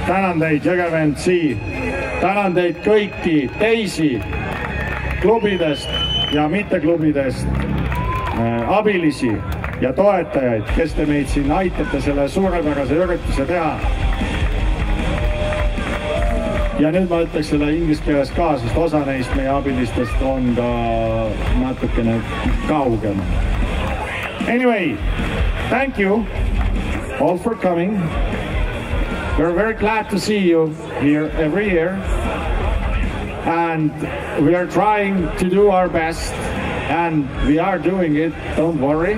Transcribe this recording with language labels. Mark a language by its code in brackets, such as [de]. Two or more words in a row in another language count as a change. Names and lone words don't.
[et] tänan teid Jõgeva MC, tänan teid kõiki teisi klubidest ja mitteklubidest abilisi ja toetajaid, kes te meid siin aitate selle suurepärase ürituse teha. Ja nüüd ma ütleks selle inglise keeles ka, sest osa neist meie abilistest on ka natukene kaugem. [en] Anyway, thank you all for coming. We're very glad to see you here every year. And we are trying to do our best, and we are doing it, don't worry.